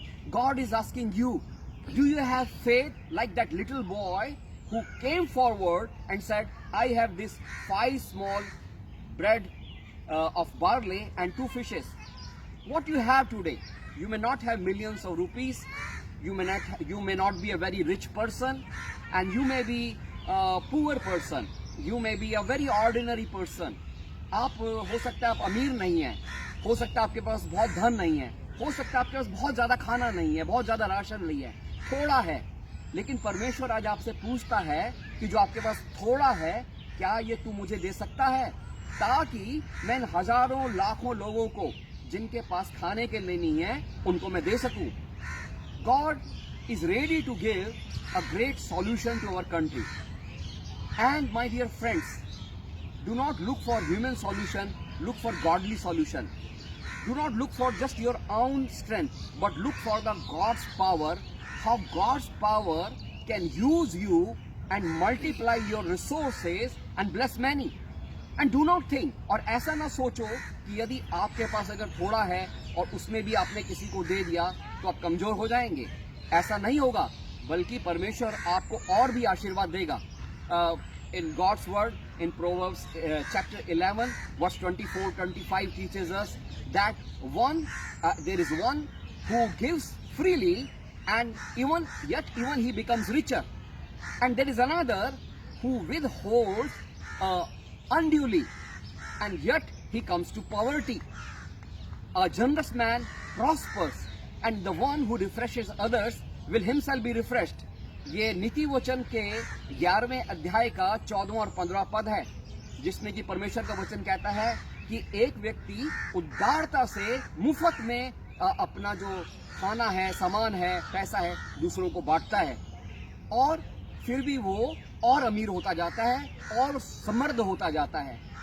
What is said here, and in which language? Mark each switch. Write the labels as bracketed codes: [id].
[en] God is asking you, do you have faith like that little boy who came forward and said, I have this 5 small bread of barley and 2 fishes. What you have today, you may not have millions of rupees, you may not be a very rich person, and you may be a poor person, you may be a very ordinary person. [hi] आप हो सकता है आप अमीर नहीं है, हो सकता है आपके पास बहुत धन नहीं है, हो सकता है आपके पास बहुत ज्यादा खाना नहीं है, बहुत ज्यादा राशन नहीं है, थोड़ा है, लेकिन परमेश्वर आज आपसे पूछता है कि जो आपके पास थोड़ा है, क्या ये तू मुझे दे सकता है, ताकि मैं इन हजारों लाखों लोगों को जिनके पास खाने के लिए नहीं है उनको मैं दे सकूं. [en] God is ready to give a great solution to our country. And my dear friends, do not look for human solution, look for godly solution. Do not look for just your own strength, but look for the God's power, how God's power can use you and multiply your resources and bless many. And do not think, [hi] और ऐसा ना सोचो कि यदि आपके पास अगर थोड़ा है और उसमें भी आपने किसी को दे दिया तो आप कमजोर हो जाएंगे. ऐसा नहीं होगा, बल्कि परमेश्वर आपको और भी आशीर्वाद देगा. [en] In God's word, in Proverbs chapter 11, verse 24-25 teaches us that there is one who gives freely, and even he becomes richer, and there is another who withholds unduly, and yet he comes to poverty. A generous man prospers, and the one who refreshes others will himself be refreshed. [hi] ये नीति वचन के 11वें अध्याय का 14वां और 15वां पद है, जिसमें कि परमेश्वर का वचन कहता है कि एक व्यक्ति उदारता से मुफ्त में अपना जो खाना है, सामान है, पैसा है, दूसरों को बांटता है, और फिर भी वो और अमीर होता जाता है और समृद्ध होता जाता है.